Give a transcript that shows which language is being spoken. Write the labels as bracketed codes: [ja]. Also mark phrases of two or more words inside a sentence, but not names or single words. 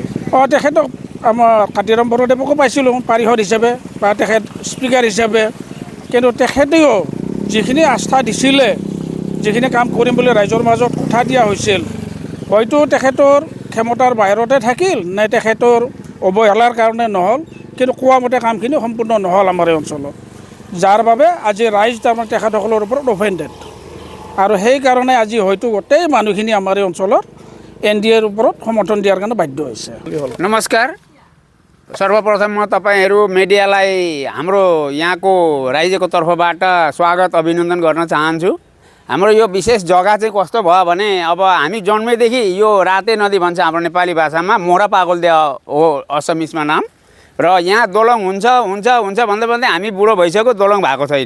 [as] তেখেতক আমাৰ কাতিৰাম বৰদেৱকো পাইছিলোঁ পাৰিষদ হিচাপে বা তেখেত স্পীকাৰ হিচাপে, কিন্তু তেখেতেও যিখিনি আস্থা দিছিলে, যিখিনি কাম কৰিম বুলি ৰাইজৰ মাজত কথা দিয়া হৈছিল, হয়তো তেখেতৰ ক্ষমতাৰ বাহিৰতে থাকিল নে তেখেতৰ অৱহেলাৰ কাৰণে নহ'ল, কিন্তু কোৱা মতে কামখিনি সম্পূৰ্ণ নহ'ল আমাৰ এই অঞ্চলত, যাৰ বাবে আজি ৰাইজ তাৰমানে তেখেতসকলৰ ওপৰত অফেণ্ডেড। আৰু সেইকাৰণে আজি হয়তো গোটেই মানুহখিনি আমাৰ এই অঞ্চলত NDAৰ ওপৰত সমৰ্থন দিয়াৰ কাৰণ বাধ্য হৈছে। [ne] नमस्कार, सर्वप्रथम म तपाईहरू मिडियालाई हाम्रो यहाँको राज्यको तर्फबाट स्वागत अभिनन्दन गर्न चाहन्छु। हाम्रो यो विशेष जग्गा चाहिँ कस्तो भयो भने अब हामी जन्मेदेखि यो राते नदी भन्छ हाम्रो नेपाली भाषामा, मोरा पागलदे हो असमिसमा नाम, र यहाँ दोलङ हुन्छ हुन्छ हुन्छ भन्दै भन्दै हामी बुढो भइसक्यो, दोलङ भएको छैन।